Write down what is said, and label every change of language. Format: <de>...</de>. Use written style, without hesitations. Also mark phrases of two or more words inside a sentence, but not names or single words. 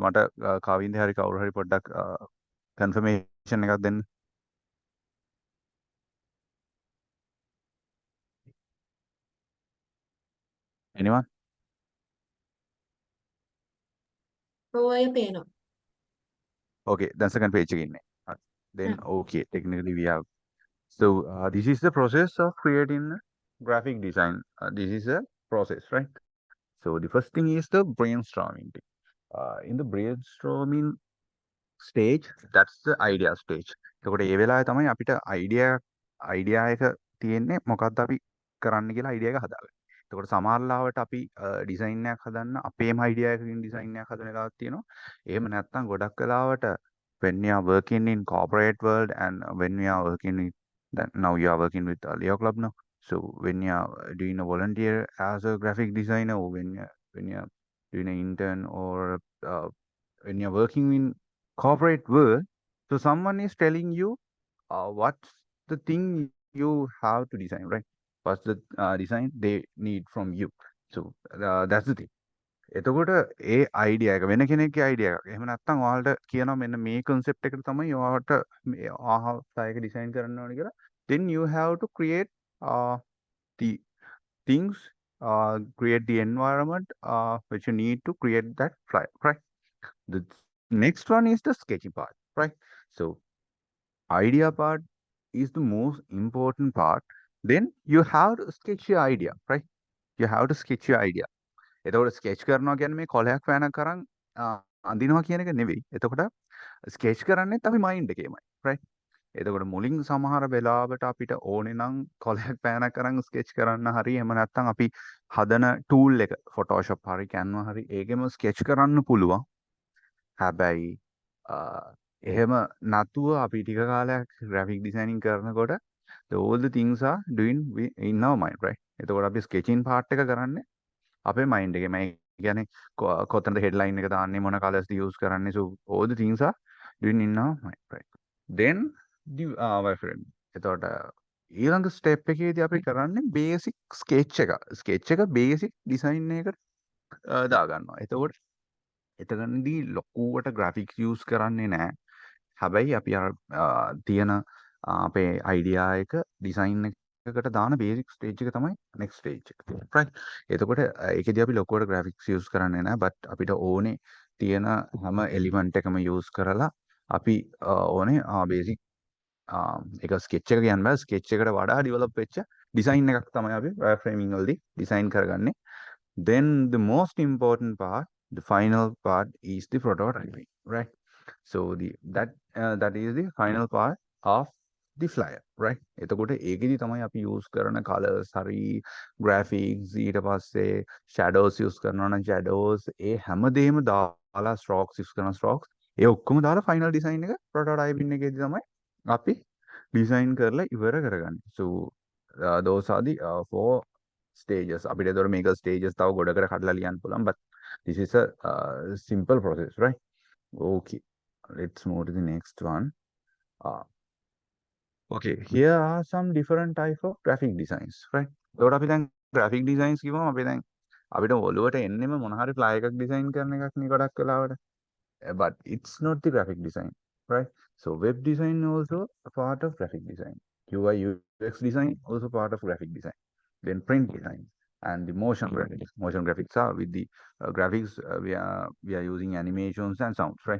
<si>මට කවින්ද හරි කවුරු හරි පොඩ්ඩක් confirmation එකක් දෙන්න.</si> <en>Anyone?</en> <si>ඔය පේනවා.</si> <en>Okay, then second page</en> <si>එකේ ඉන්නේ.</si> <en>Then හ්ම්. okay, technically we have. So this is the process of creating a graphic design. This is a process, right? So the first thing is the brainstorming. In the brainstorming stage, that's the idea stage.</en> <si>එතකොට ඒ වෙලාවේ තමයි අපිට idea එක තියෙන්නේ මොකක්ද අපි කරන්න කියලා idea එක හදාගන්න. එතකොට සමහර ලාවට අපි design එකක් හදන්න අපේම idea එකකින් design එකක් හදන වෙලාවක් තියෙනවා. එහෙම නැත්නම් ගොඩක් වෙලාවට</si> <en>when we are working in corporate world and when we are working with that now you are working with Leo Club now. So when you are doing a volunteer as a graphic designer or when you are doing an intern or when you're working in corporate world, so someone is telling you what's the thing you have to design, right? What's the design they need from you. So that's the thing.</en> <si>එතකොට ඒ අයිඩියා එක වෙන කෙනෙක්ගේ අයිඩියා එකක්. එහෙම නැත්නම් ඔයාලට කියනවා මෙන්න මේ concept එකට තමයි ඔයාලට මේ ආහාරයක design කරන්න ඕනේ කියලා.</si> <en>Then you have to create the things, create the environment which you need to create that flyer, right? The next one is the sketchy part, right? So idea part is the most important part. Then you have to sketch your idea, right? You have to sketch your idea.</en> <si>එතකොට ස්කෙච් කරනවා කියන්නේ මේ කොලයක් පෑනක් කරන් අඳිනවා කියන එක නෙවෙයි. එතකොට ස්කෙච් කරන්නේත් අපි මයින්ඩ් එකේමයි, right? එතකොට මුලින් සමහර වෙලාවට අපිට ඕනේ නම් කොලයක් පෑනක් කරන් ස්කෙච් කරන්න හරි එහෙම නැත්නම් අපි හදන ටූල් එක Photoshop හරි Canva හරි ඒකෙම ස්කෙච් කරන්න පුළුවන්. හැබැයි එහෙම නැතුව අපි ටික කාලයක්</si> <en>graphic designing කරනකොට all the things are doing in our mind, right?</en> <si>එතකොට අපි</si> <en>sketching part</en> <si>එක කරන්නේ අපේ mind එකේ. මම කියන්නේ කොතනද headline එක දාන්නේ මොන colors ද use කරන්නේ.</si> <en>So all the things are doing in our mind, right? Then the my friend</en> <si>එතකොට ඊළඟ step එකේදී අපි කරන්නේ</si> <en>basic sketch</en> <si>එක. sketch එක</si> <en>basic design</en> <si>එකකට දාගන්නවා. එතකොට එතනදී ලොකුවට</si> <en>graphics use</en> <si>කරන්නේ නැහැ. හැබැයි අපි අර තියෙන අපේ අයිඩියා එක ඩිසයින් එකකට දාන</si> <en>basic stage</en> <si>එක තමයි</si> <en>next stage</en> <si>එක. right? එතකොට ඒකෙදී අපි ලොකුවට</si> <en>graphics use</en> <si>කරන්නේ නැහැ. but අපිට ඕනේ තියෙන හැම element එකම use කරලා අපි ඕනේ basic එක sketch එක කියන්න බෑ. sketch එකට වඩා develop වෙච්ච design එකක් තමයි අපි wireframing වලදී design කරගන්නේ.</si> <en>Then the most important part, the final part is the prototyping, right? So that is the final part of the flyer, right?</en> <si>එතකොට ඒකෙදි තමයි අපි use කරන colors හරි graphics ඊට පස්සේ</si> <en>shadows use</en> <si>කරනවා නම් shadows ඒ හැමදේම දාලා</si> <en>strokes use</en> <si>කරන strokes ඒ ඔක්කොම දාලා</si> <en>final design</en> <si>එක prototyping එකේදී තමයි අපි design කරලා ඉවර කරගන්නේ.</si> <en>So those are the four stages.</en> <si>අපිට ඒතකොට මේක stages තව ගොඩකට කඩලා ලියන්න පුළුවන්,</si> <en>but this is a simple process, right? Okay, let's move to the next one. Uh, okay, here are some different type of graphic designs, right?</en> <si>ඒතකොට අපි දැන්</si> <en>graphic designs</en> <si>කිව්වම අපි දැන් අපිට ඔළුවට එන්නෙම මොන හරි flyer එකක් design කරන එකක් නේ ගොඩක් වෙලාවට.</si> <en>But it's not the graphic design, right? So web design also a part of graphic design. UI UX design also part of graphic design. Then print design and the motion graphics. Motion graphics are with the graphics we are using animations and sounds, right?</en>